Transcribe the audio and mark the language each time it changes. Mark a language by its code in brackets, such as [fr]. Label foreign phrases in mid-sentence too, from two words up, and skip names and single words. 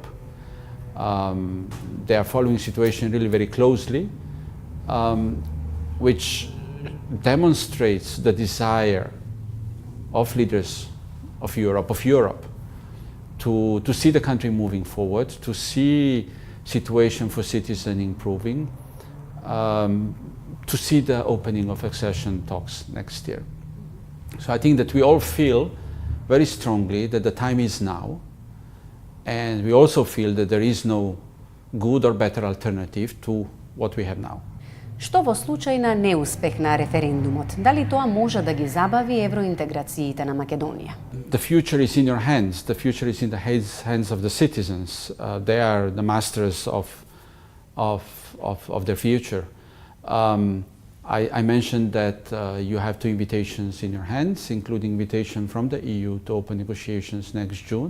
[en] They are following the situation really very closely, which demonstrates the desire of leaders of Europe to see the country moving forward, to see situation for citizens improving, to see the opening of accession talks next year. So I think that we all feel very strongly that the time is now, and we also feel that there is no good or better alternative to what we have now. [mk] Што во случај на неуспех на референдумот? Дали тоа може да ги забави евроинтеграциите на Македонија? [en] The future is in your hands. The future is in the hands of the citizens. They are the masters of their future. I mentioned that you have two invitations in your hands, including invitation from the EU to open negotiations next June.